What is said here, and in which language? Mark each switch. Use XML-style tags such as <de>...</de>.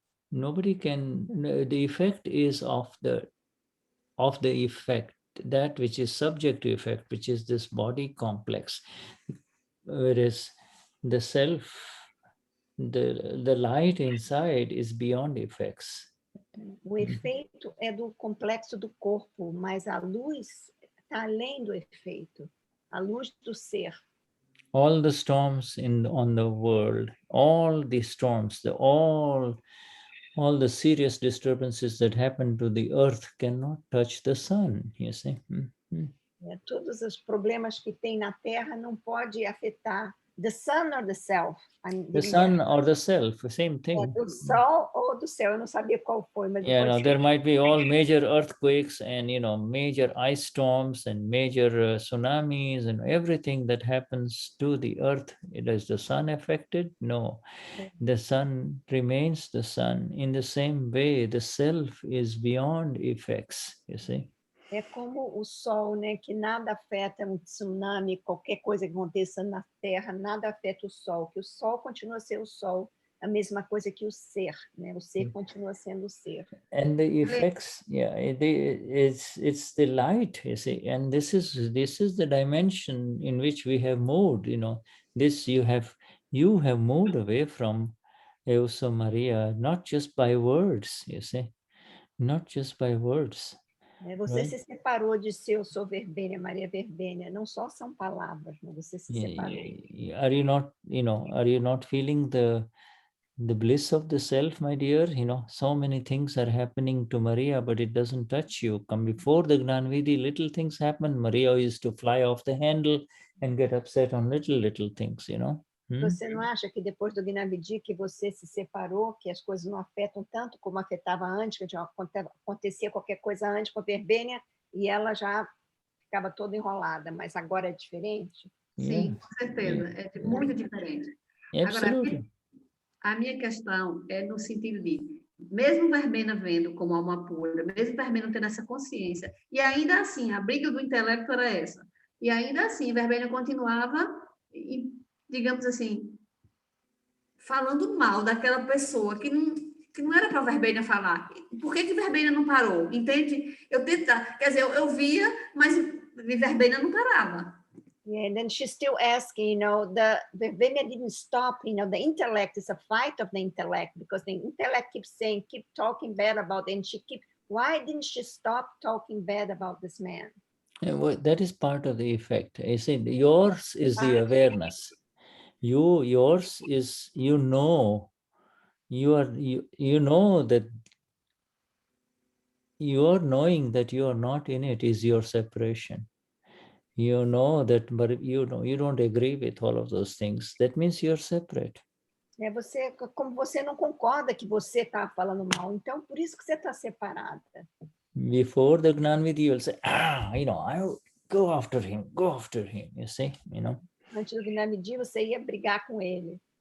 <en>The effect is of the effect, that which is subject to effect, which is this body complex. Whereas the self, the light inside is beyond effects.</en> <pt>O efeito é do complexo do corpo, mas a luz está além do efeito. A luz do ser.</pt> <en>All the storms on the world, all the storms, all the serious disturbances that happen to the earth cannot touch the sun, you see.</en> <pt>Todos os problemas que tem na Terra não pode afetar</pt> <en>the sun or the self. The sun or the self, same thing.</en> <pt>Do sol ou do céu, eu não sabia qual foi, mas</pt> <en>there might be all major earthquakes and, you know, major ice storms and major tsunamis and everything that happens to the earth. Is the sun affected? No. The sun remains the sun. In the same way, the self is beyond effects, you see.</en> <pt>É como o sol, né? Que nada afeta um tsunami, qualquer coisa que aconteça na Terra, nada afeta o sol, que o sol continua a ser o sol, a mesma coisa que o ser, né? O ser continua sendo o ser.</pt> <en>And the effects, it's the light, you see, and this is the dimension in which we have moved, you know. This you have moved away from Eusa Maria, not just by words, you see, not just by words.</en> <pt>Você se separou de ser eu sou Verbênia, Maria Verbênia. Não só são palavras, mas você se separou.</pt> <en>Are you not feeling the bliss of the self, my dear? You know, so many things are happening to Maria, but it doesn't touch you. Come before the Gnanvidhi, little things happen. Maria used to fly off the handle and get upset on little things, you know.</en> <pt>Você não acha que depois do Gnanvidhi que você se separou, que as coisas não afetam tanto como afetava antes, que acontecia qualquer coisa antes com a Verbênia e ela já ficava toda enrolada, mas agora é diferente? Sim, com certeza, é muito diferente. Agora, a minha questão é no sentido de, mesmo Verbena vendo como alma pura, mesmo Verbena tendo essa consciência, e ainda assim, a briga do intelecto era essa, e ainda assim, Verbena continuava digamos assim, falando mal daquela pessoa que não era para a Verbena falar. Por que Verbena não parou? Entende? Quer dizer, eu via, mas Verbena não parava.</pt> <en>Yeah, and then she's still asking, you know, the Verbena didn't stop, you know, the intellect is a fight of the intellect, because the intellect keeps saying, keep talking bad about it, and why didn't she stop talking bad about this man? That is part of the effect. I say yours is the awareness. Yours is, you know that your knowing that you are not in it is your separation. You know that, but you don't agree with all of those things. That means you're separate.</en> <pt>Como você não concorda que você está falando mal, então por isso que você está separada.</pt> <en>Before the Gnanvidhi, you will say, I'll go after him, you see, you know.</en> <pt>Antes do Gnanvidhi, você ia brigar com ele.</pt>